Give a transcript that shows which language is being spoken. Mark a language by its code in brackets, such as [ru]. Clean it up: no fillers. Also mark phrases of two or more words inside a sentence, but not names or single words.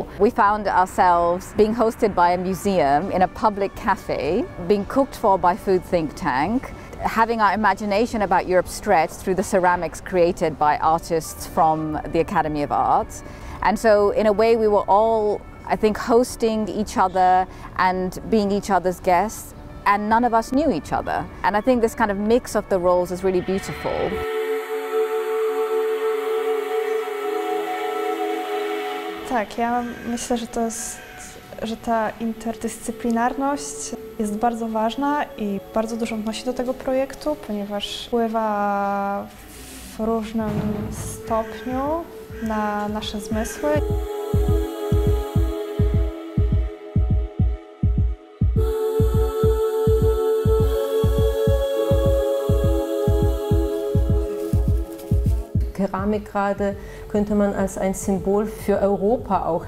[en] We found ourselves being hosted by a museum in a public cafe, being cooked for by Food Think Tank, having our imagination about Europe stretched through the ceramics created by artists from the Academy of Arts. And so in a way we were all, I think, hosting each other and being each other's guests, and none of us knew each other. And I think this kind of mix of the roles is really beautiful. [pl] Tak, ja myślę, że ta interdyscyplinarność jest bardzo ważna i bardzo dużo wnosi do tego projektu, ponieważ wpływa w różnym stopniu na nasze zmysły. [de] Keramik gerade könnte man als ein Symbol für Europa auch